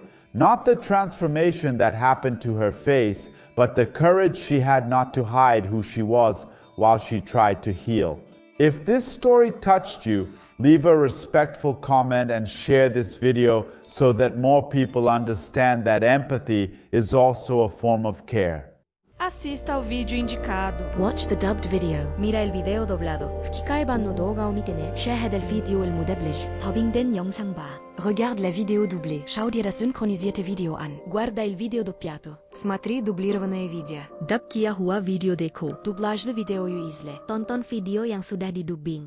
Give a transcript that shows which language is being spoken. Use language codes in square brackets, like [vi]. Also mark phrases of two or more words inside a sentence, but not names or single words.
[en] Not the transformation that happened to her face, but the courage she had not to hide who she was while she tried to heal. If this story touched you, leave a respectful comment and share this video so that more people understand that empathy is also a form of care. [pt] Assista ao vídeo indicado. [en] Watch the dubbed video. [es] Mira el video doblado. [ja] 吹き替え版の動画を見てね. [ar] شاهد الفيديو المدبلج. [ko] 더빙된 영상 봐. [fr] Regarde la vidéo doublée. [de] Schau dir das synchronisierte Video an. [it] Guarda il video doppiato. [ru] Смотри дублированное видео. [hi] डब किया हुआ वीडियो देखो. [tr] Dublaj the video yu izle. [id] Tonton video yang sudah didubbing.